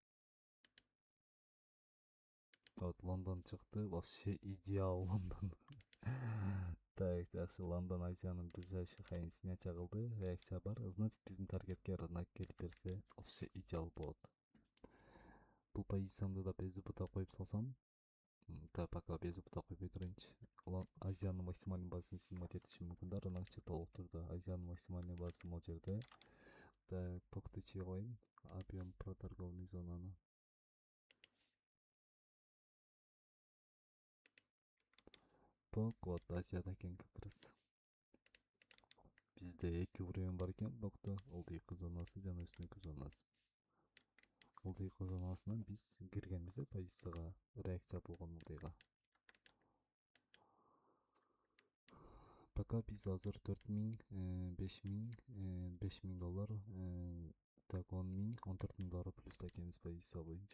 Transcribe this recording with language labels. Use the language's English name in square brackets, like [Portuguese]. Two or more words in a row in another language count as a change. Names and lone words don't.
[Kyrgyz] Вот Лондон чыкты, [Russian] вообще идеал [Kyrgyz] Лондон. Так, жакшы, Лондон Азиянын ближайший хайын снятия кылды, реакция бар. Значит, биздин таргетке рынок келип берсе [Russian] вообще идеал [Kyrgyz] болот. Бул позициямды да [Russian] без убытка [Kyrgyz] коюп салсам, [Russian] так пока без убытка [Kyrgyz] койбой турайынчы. Азиянын максимальный базасын снимать этишим мүмкүн да, рынок чыкталып турду. Азиянын максимальный базасы могу жерде. Так, покты чыгып алайын, [Russian] объем проторгованный [Kyrgyz] зонаны. Пок, вот Азияда экен [Russian] как раз. [Kyrgyz] Бизде 2 уровень бар экен покто, ылдыйкы зонасы жана үстүнкү зонасы. Ылдыйкы зонасынан биз киргенбиз позицияга, реакция болгон ылдыйга. Пока биз азыр 4000, 5000, $5000, так 10000, $14000 плюс экенбиз позиция боюнча.